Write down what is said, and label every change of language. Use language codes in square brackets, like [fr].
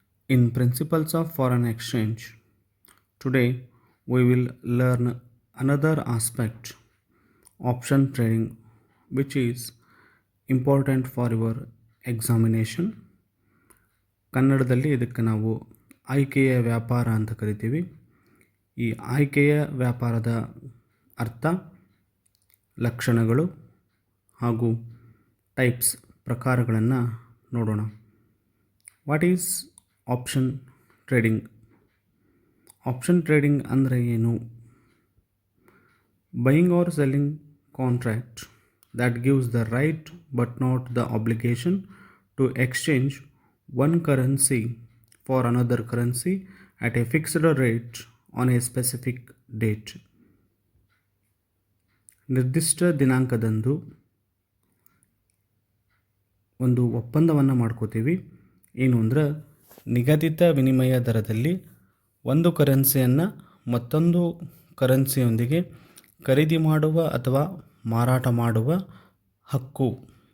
[en] In Principles of Foreign Exchange, today we will learn another aspect, option trading, which is important for your examination. [kn] ಕನ್ನಡದಲ್ಲಿ ಇದಕ್ಕೆ ನಾವು ಆಯ್ಕೆಯ ವ್ಯಾಪಾರ ಅಂತ ಕರಿತೀವಿ. ಈ ಆಯ್ಕೆಯ ವ್ಯಾಪಾರದ ಅರ್ಥ, ಲಕ್ಷಣಗಳು ಹಾಗೂ ಟೈಪ್ಸ್ ಪ್ರಕಾರಗಳನ್ನು ನೋಡೋಣ. [en] What is option trading? [kn] Option trading ಅಂದರೆ ಏನು? [en] Buying or selling contract that gives the right but not the obligation to exchange one currency for another currency at a fixed rate on a specific date. [kn] ನಿರ್ದಿಷ್ಟ ದಿನಾಂಕದಂದು ಒಂದು ಒಪ್ಪಂದವನ್ನು ಮಾಡ್ಕೋತೀವಿ. ಏನು ಅಂದ್ರೆ, ನಿಗದಿತ ವಿನಿಮಯ ದರದಲ್ಲಿ ಒಂದು ಕರೆನ್ಸಿಯನ್ನು ಮತ್ತೊಂದು ಕರೆನ್ಸಿಯೊಂದಿಗೆ ಖರೀದಿ ಮಾಡುವ ಅಥವಾ ಮಾರಾಟ ಮಾಡುವ ಹಕ್ಕು.